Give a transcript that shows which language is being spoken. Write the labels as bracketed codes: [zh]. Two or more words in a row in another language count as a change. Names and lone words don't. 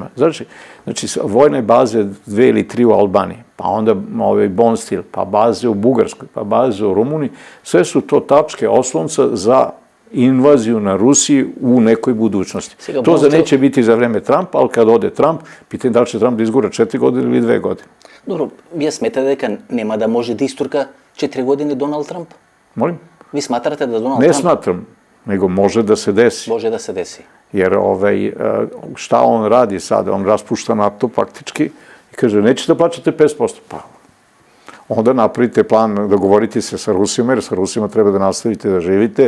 [sr] Znači, vojne baze 2 ili 3 u Albaniji, pa onda Bonstil, pa baze u Bugarskoj, pa baze u Rumuniji, sve su to tačke oslonca za invaziju na Rusiju u nekoj budućnosti. To neće biti za vreme Trumpa, ali kad ode Trump, pitanje da li će Trump da izgura 4 godine ili 2 godine. Dobro, [mk] вие сметате дека нема да може да истурка 4 години Доналд Трамп? [sr] Molim? Vi smatrate da Donald Ne Trump... smatram, nego može da se desi. Može da se desi. Jer šta on radi sada? On raspušta NATO faktički i kaže, nećete da plaćate 5%. Pa, onda napravite plan, dogovorite se sa Rusima, jer sa Rusima treba da nastavite da živite.